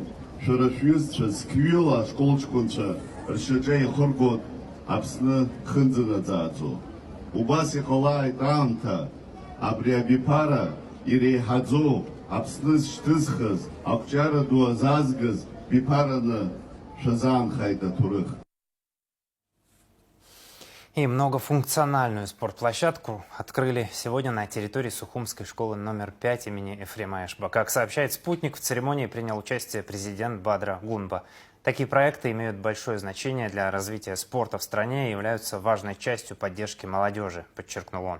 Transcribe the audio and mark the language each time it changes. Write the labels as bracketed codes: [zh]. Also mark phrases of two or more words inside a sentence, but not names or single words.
[ab] Шәара шәҩызцәа зқьҩыла ашколҷкәынцәа ршьаҿа иахыргоит Аԥсны хынӡанаӡааӡо. Убас иҟалааит аамҭа абри абиԥара иреиҳаӡоу Аԥсны зышьҭызхыз, ақәҿиара ду азаазгаз биԥараны шәазаанхааит аҭоурых. [ru] И многофункциональную спортплощадку открыли сегодня на территории Сухумской школы номер 5 имени Ефрема Эшба. Как сообщает «Спутник», в церемонии принял участие президент Бадра Гунба. Такие проекты имеют большое значение для развития спорта в стране и являются важной частью поддержки молодежи, подчеркнул он.